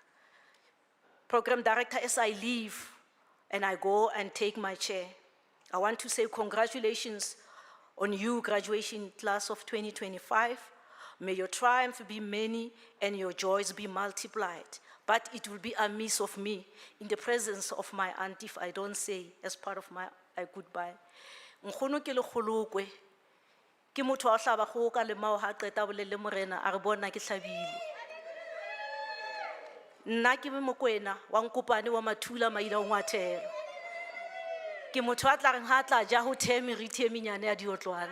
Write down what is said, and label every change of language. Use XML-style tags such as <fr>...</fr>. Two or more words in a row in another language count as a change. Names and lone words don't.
<en>Program Director, as I leave and I go and take my chair, I want to say congratulations on you, graduation class of 2025. May your triumph be many and your joys be multiplied. But it will be amiss of me in the presence of my aunt if I don't say as part of my goodbye.</en> <st>Nkgono ke lekgolokwe, ke motho a hlaba kgoho ka lemao ha qeta bolelle morena a re bona ke hlabile. Nna ke Mokoena wa Nkopane wa Mathula Maila o Ngwathela. Ke motho a tla reng ha tla ja ho the meriti e menyane ya diotlwana.</st>